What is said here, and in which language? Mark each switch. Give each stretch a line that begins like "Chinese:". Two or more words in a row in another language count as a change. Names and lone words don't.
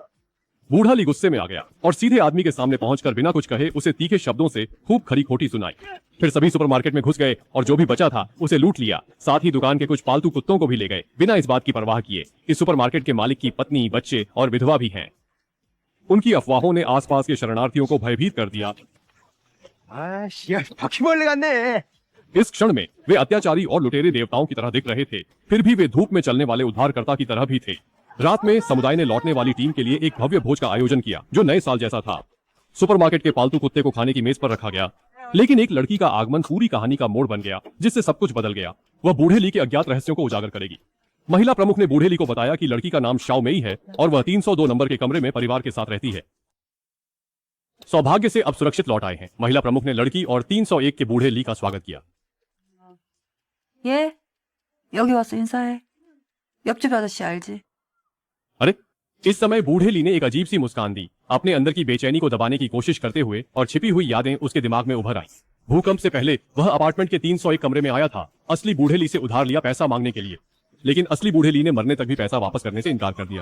Hindi: बूढ़ा ली गुस्से में आ गया और सीधे आदमी के सामने पहुंचकर बिना कुछ कहे उसे तीखे शब्दों से खूब खरी खोटी सुनाई। फिर सभी सुपरमार्केट में घुस गए और जो भी बचा था उसे लूट लिया। साथ ही दुकान के कुछ पालतू कुत्तों को भी ले गए, बिना इस बात की परवाह किए इस सुपरमार्केट के मालिक की पत्नी, बच्चे और विधवा भी हैं। उनकी अफवाहों ने आसपास के शरणार्थियों को भयभीत कर दिया।
Korean: 바퀴벌레 같네.
Hindi: इस क्षण में वे अत्याचारी और लुटेरे देवताओं की तरह दिख रहे थे। फिर भी वे धूप में चलने वाले उद्धारकर्ता की तरह भी थे। रात में समुदाय ने लौटने वाली टीम के लिए एक भव्य भोज का आयोजन किया, जो नए साल जैसा था। सुपरमार्केट के पालतू कुत्ते को खाने की मेज पर रखा गया। लेकिन एक लड़की का आगमन पूरी कहानी का मोड़ बन गया, जिससे सब कुछ बदल गया। वह बूढ़े ली के अज्ञात रहस्यों को उजागर करेगी। महिला प्रमुख ने बूढ़े ली को बताया कि लड़की का नाम शाओ मेई है और वह 302 नंबर के कमरे में परिवार के साथ रहती है। सौभाग्य से अब सुरक्षित लौट आए हैं। महिला प्रमुख ने लड़की और 301 के बूढ़े ली का स्वागत किया।
Korean: 예, 여기 와서 인사해. 옆집 아저씨 알지?
Hindi: अरे, इस समय बूढ़े ली ने एक अजीब सी मुस्कान दी, अपने अंदर की बेचैनी को दबाने की कोशिश करते हुए, और छिपी हुई यादें उसके दिमाग में उभर आईं। भूकंप से पहले वह अपार्टमेंट के 301 कमरे में आया था, असली बूढ़े ली से उधार लिया पैसा मांगने के लिए। लेकिन असली बूढ़े ली ने मरने तक भी पैसा वापस करने से इनकार कर दिया।